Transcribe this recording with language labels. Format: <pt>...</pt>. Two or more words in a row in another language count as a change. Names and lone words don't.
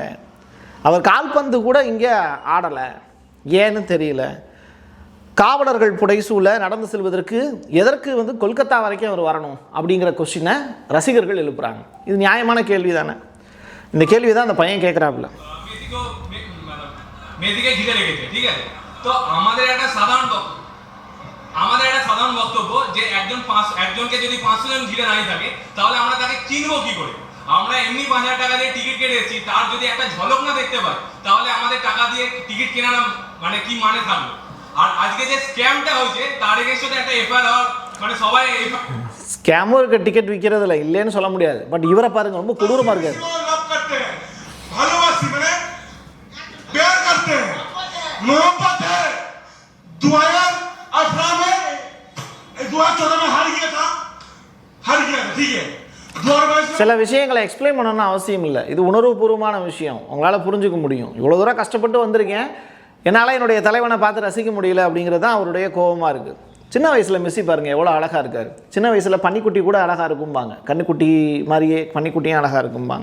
<ta>அவர் கால்பந்து கூட இங்கே ஆடலை, ஏன்னு தெரியல. காவலர்கள் புடைசூழ நடந்து செல்வதற்கு எதற்கு வந்து கொல்கத்தா வரைக்கும் அவர் வரணும் அப்படிங்கிற கொஸ்டினை ரசிகர்கள் எழுப்புறாங்க. இது நியாயமான கேள்வி தானே? இந்த கேள்வி தான் அந்த பையன் கேட்குறாப்புல.</ta> <bn>আমাদের একটা সাধারণ বক্তব্য যে একজনকে যদি 500 জন ঘিরে দাঁড়িয়ে থাকে তাহলে আমরা তাকে চিনবো কি করে? আমরা এমনি 5000 টাকা দিয়ে টিকিট কেটেছি, তার যদি একটা ঝলক না দেখতে পাই তাহলে আমাদের টাকা দিয়ে টিকিট কেনার মানে কি মানে থাকলো? আর আজকে যে স্ক্যামটা হয়েছে তার এগেইনস্টে একটা এফআইআর মানে সবাই</bn> <ta>ஸ்கேமும் இருக்க டிக்கெட் விற்கிறதுல இல்லைன்னு சொல்ல முடியாது. பட் இவரை பாருங்க, ரொம்ப கொடூரமா இருக்காரு.</ta> <bn>ভালোবাসি মানে</bn> <hi>प्यार करते हैं, मोहब्बत है। 2018 में 2014 में हार गया था, ठीक है।</hi> <ta>சில விஷயங்களை எக்ஸ்பிளைன் பண்ணணும்னு அவசியம் இல்லை. இது உணர்வுபூர்வமான விஷயம், உங்களால் புரிஞ்சுக்க முடியும். இவ்வளோ தூரம் கஷ்டப்பட்டு வந்திருக்கேன், என்னால் என்னுடைய தலைவனை பார்த்து ரசிக்க முடியல அப்படிங்கிறது தான் அவருடைய கோபமாக இருக்குது. சின்ன வயசில் மெஸ்ஸி பாருங்கள் எவ்வளோ அழகாக இருக்கார். சின்ன வயசில் பன்னிக்குட்டி கூட அழகாக இருக்கும்பாங்க, கண்ணுக்குட்டி மாதிரியே பன்னிக்குட்டியும் அழகாக இருக்கும்பாங்க.</ta>